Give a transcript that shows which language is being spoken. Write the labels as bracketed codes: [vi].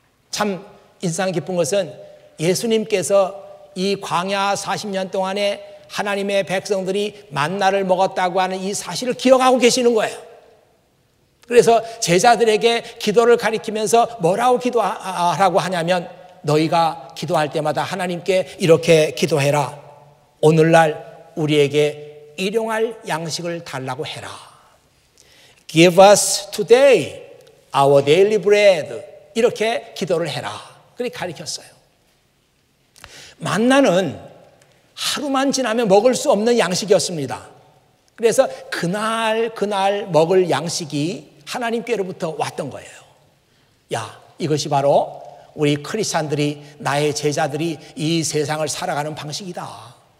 [ko] 참 인상 깊은 것은 예수님께서 이 광야 40년 동안에 하나님의 백성들이 만나를 먹었다고 하는 이 사실을 기억하고 계시는 거예요. 그래서 제자들에게 기도를 가리키면서 뭐라고 기도하라고 하냐면, 너희가 기도할 때마다 하나님께 이렇게 기도해라. 오늘날 우리에게 일용할 양식을 달라고 해라. [en] Give us today our daily bread. [ko] 이렇게 기도를 해라. 그렇게 가르쳤어요. 만나는 하루만 지나면 먹을 수 없는 양식이었습니다. 그래서 그날 먹을 양식이 하나님께로부터 왔던 거예요. 야, 이것이 바로 우리 크리스찬들이, 나의 제자들이 이 세상을 살아가는 방식이다.